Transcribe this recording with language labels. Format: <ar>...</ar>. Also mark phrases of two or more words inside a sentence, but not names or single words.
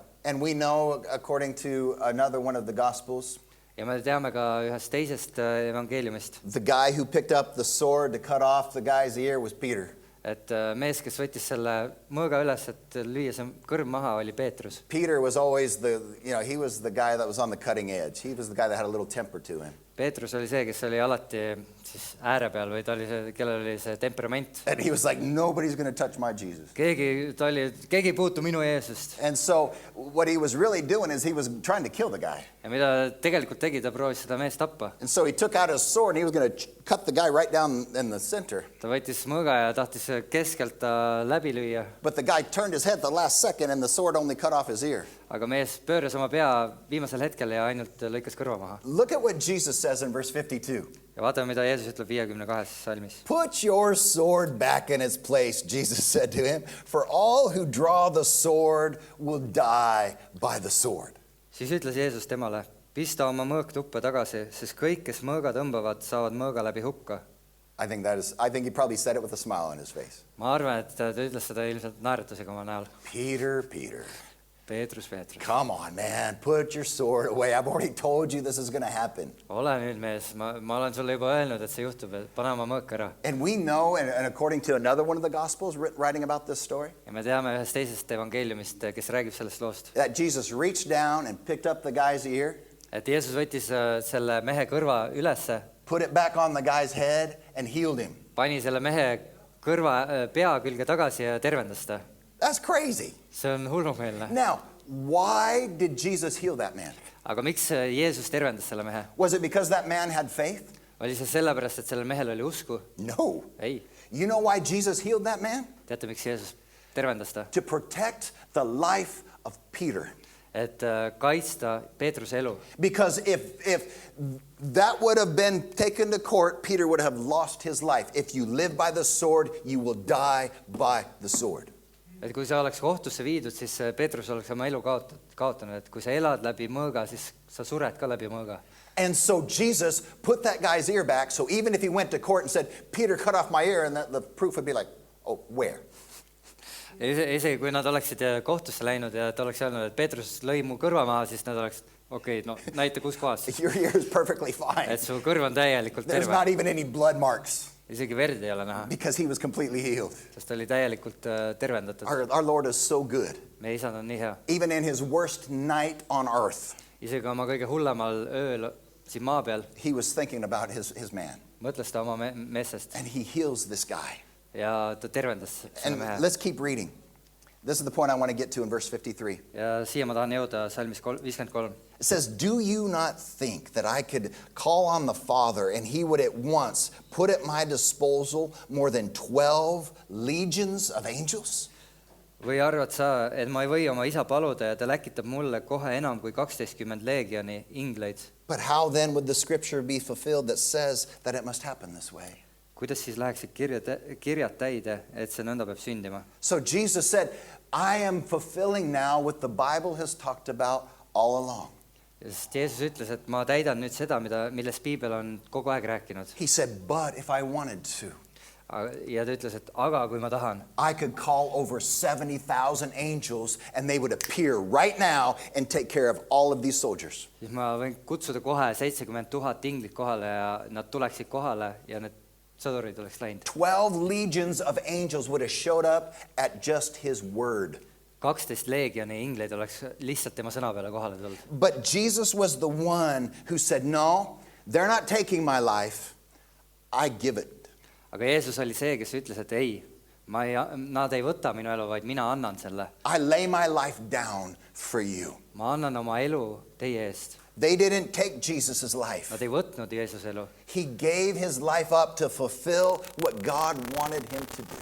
<en>And we know, according to another one of the Gospels,</en> <et>Ja me teame ka ühest teisest evangeeliumist,</et> <en>the guy who picked up the sword to cut off the guy's ear was Peter.</en> <et>et mees, kes võttis selle mõõga üles, et lüüa see kõrv maha, oli Peetrus.</et> <en>Peter was always he was the guy that was on the cutting edge. He was the guy that had a little temper to him.</en> <et>Peetrus oli see, kes oli alati siis ääre peal või ta oli see, kellel oli see temperament.</et> <en>And he was like, nobody's going to touch my Jesus.</en> <et>Keegi ei puutu minu Jeesust.</et> <en>And so what he was really doing is he was trying to kill the guy.</en> <et>Ja mida tegelikult tegi, ta proovis seda meest tappa.</et> <en>And so he took out his sword and he was going to cut the guy right down in the center.</en> <et>Ta võttis mõõga ja tahtis keskelt ta läbi lüüa.</et> <en>But the guy turned his head the last second and the sword only cut off his ear.</en> <et>Aga mees pööras oma pea viimasel hetkel ja ainult lõikas kõrva maha.</et> <en>Look at what Jesus says in verse 52.</en> <et>Ja vaatame, mida Jeesus ütleb 52. salmis.</et> <en>Put your sword back in its place, Jesus said to him, for all who draw the sword will die by the sword.</en> <et>Siis ütles Jeesus temale, pista oma mõõk tuppa tagasi, sest kõik, kes mõõga tõmbavad, saavad mõõga läbi hukka.</et> <en>I think he probably said it with a smile on his face.</en> <et>Ma arvan, et ta ütles seda ilmselt naeratusega oma näol. Peter. Peetrus.</et> <en>Come on, man, put your sword away. I've already told you this is going to happen.</en> <et>Ole nüüd mees, ma olen sulle juba öelnud, et see juhtub, et pane oma mõõk ära.</et> <en>And we know, and according to another one of the Gospels writing about this story,</en> <et>Ja me teame ühest teisest evangeeliumist, kes räägib sellest loost,</et> <en>that Jesus reached down and picked up the guy's ear,</en> <et>et Jeesus võttis selle mehe kõrva ülesse,</et> <en>put it back on the guy's head and healed him.</en> <et>pani selle mehe kõrva pea külge tagasi ja tervendas ta.</et> <en>That's crazy.</en> <et>See on hullumeelne.</et> <en>Now, why did Jesus heal that man?</en> <et>Aga miks Jeesus tervendas selle mehe?</et> <en>Was it because that man had faith?</en> <et>Oli see sellepärast, et sellel mehel oli usku?</et> <en>No.</en> <et>Ei.</et> <en>You know why Jesus healed that man?</en> <et>Teate, miks Jeesus tervendas ta?</et> <en>To protect the life of Peter.</en> <et>Et kaitsta Peetruse elu.</et> <en>Because if that would have been taken to court, Peter would have lost his life. If you live by the sword, you will die by the sword.</en> <et>Et kui sa oleks kohtusse viidud, siis Peetrus oleks oma elu kaotanud. Et kui sa elad läbi mõõga, siis sa sured ka läbi mõõga.</et> <en>And so Jesus put that guy's ear back, so even if he went to court and said, Peter cut off my ear, and the proof would be like, oh, where?</en> <et>Isegi kui nad oleksid kohtusse läinud ja ta oleks öelnud, et Peetrus lõi mu kõrva maha, siis nad oleks, okei, no näita kus kohas.</et> <en>Your ear is perfectly fine.</en> <et>Et su kõrv on täielikult</et> <en>There's</en> <et>terve.</et> <en>not even any blood marks.</en> <et>isegi verd ei ole näha,</et> <en>because he was completely healed.</en> <et>sest ta oli täielikult tervendatud.</et> <en>Our Lord is so good.</en> <et>Meie isand on nii hea.</et> <en>Even in his worst night on earth,</en> <et>Isegi oma kõige hullemal ööl siin maa peal</et> <en>he was thinking about his man.</en> <et>mõtles ta oma meestest</et> <en>And he heals this guy.</en> <et>ja ta tervendas selle</et> <en>And</en> <et>mehe.</et> <en>let's keep reading. This is the point I want to get to in verse 53.</en> <et>Ja siia ma tahan jõuda salmis 53.</et> <en>It says, "Do you not think that I could call on the Father and he would at once put at my disposal more than 12 legions of angels?"</en> <et>Või arvad sa, et ma ei või oma isa paluda ja ta läkitab mulle kohe enam kui 12 leegioni ingleid?</et> <en>But how then would the scripture be fulfilled that says that it must happen this way?</en> <et>Kuidas siis läheksid kirjad täide, et see nõnda peab sündima?</et> <en>So Jesus said, I am fulfilling now what the Bible has talked about all along.</en> <et>Sest Jeesus ütles, et ma täidan nüüd seda, millest Piibel on kogu aeg rääkinud.</et> <en>He said, but if I wanted to,</en> <et>Ja ta ütles, et aga kui ma tahan,</et> <en>I could call over 70,000 angels and they would appear right now and take care of all of these soldiers.</en> <et>siis ma võin kutsuda kohe 70 000 inglit kohale ja nad tuleksid kohale ja need sõdurid oleks läinud.</et> <en>12 legions of angels would have showed up at just his word.</en> <et>12 leegioni ingleid oleks lihtsalt tema sõna peale kohale tulnud.</et> <en>But Jesus was the one who said, no, they're not taking my life. I give it.</en> <et>Aga Jeesus oli see, kes ütles, et ei, nad ei võta minu elu, vaid mina annan selle.</et> <en>I lay my life down for you.</en> <et>Ma annan oma elu teie eest.</et> <en>They didn't take Jesus' life.</en> <et>Nad ei võtnud Jeesuse elu.</et> <en>He gave his life up to fulfill what God wanted him to do.</en>